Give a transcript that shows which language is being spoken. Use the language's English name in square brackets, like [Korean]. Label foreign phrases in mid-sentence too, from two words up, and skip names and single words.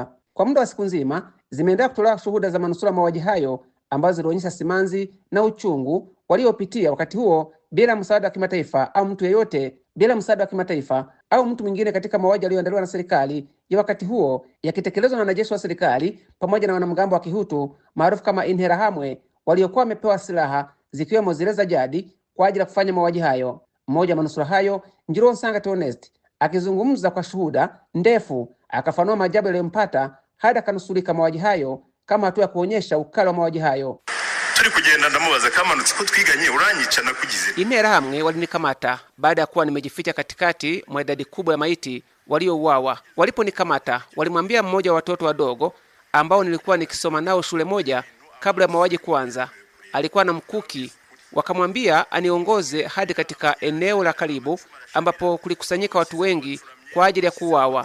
[Swahili] Kwa muda wa siku nzima zimeendelea kutolewa shuhuda za manusura mauaji hayo ambazo zilionyesha simanzi na uchungu waliopitia wakati huo bila msaada wa kimataifa au mtu yeyote bila msaada wa kimataifa au mtu mwingine katika mauaji yaliyoandaliwa na serikali ya wakati huo yakitekelezwa na wanajeshi wa serikali pamoja na wanamgambo wa Kihutu maarufu kama Interahamwe waliokuwa wamepewa silaha zikiwemo zile za jadi kwa ajili ya kufanya mauaji hayo. Mmoja wa manusura hayo, Njironsanga Theoneste, akizungumza kwa shuhuda ndefu, akafanua maajabu yaliyompata hadi akanusurika mauaji hayo kama hatua ya kuonyesha ukali wa mauaji hayo. [Kinyarwanda] Turi kugenda ndamubaza kamanutse ko twiganye uranyica nakugize. [Swahili] Interahamwe walinikamata baada ya kuwa nimejificha katikati mwa idadi kubwa ya maiti waliouawa. Waliponikamata walimwambia mmoja wa watoto wadogo ambao nilikuwa nikisoma nao shule moja kabla ya mauaji kuanza, alikuwa na mkuki. Wakamwambia aniongoze hadi katika eneo la karibu ambapo kulikusanyika watu wengi kwa ajili ya kuuawa.